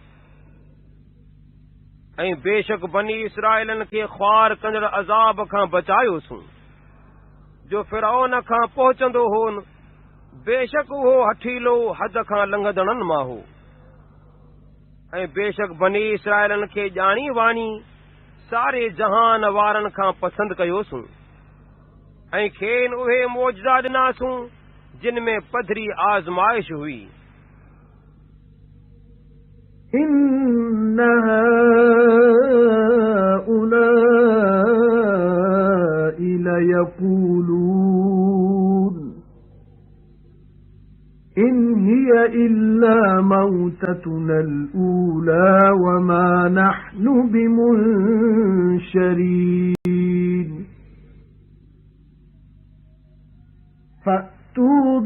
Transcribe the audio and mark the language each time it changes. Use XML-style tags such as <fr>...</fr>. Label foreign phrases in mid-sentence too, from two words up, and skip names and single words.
<sd>ऐं बेशक बनी इसराइलनि खे ख्वार कंदड़ अज़ाब खां बचायोसूं जो फिरौन खां पहुचंदो हो बेशक उहो हठीलो हद खां लंघंदड़नि मां हो ऐं बेशक बनी इसराइलनि खे ॼाणी वाणी सारे जहान वारनि खां पसंदि कयोसूं ऐं खेनि उहे मौजज़ा ॾिनासूं जिन में पधरी आज़माइश हुई</sd> <ar>إن هؤلاء ليقولون إن هي إلا موتتنا الأولى وما نحن بمنشرين فأتوا</ar>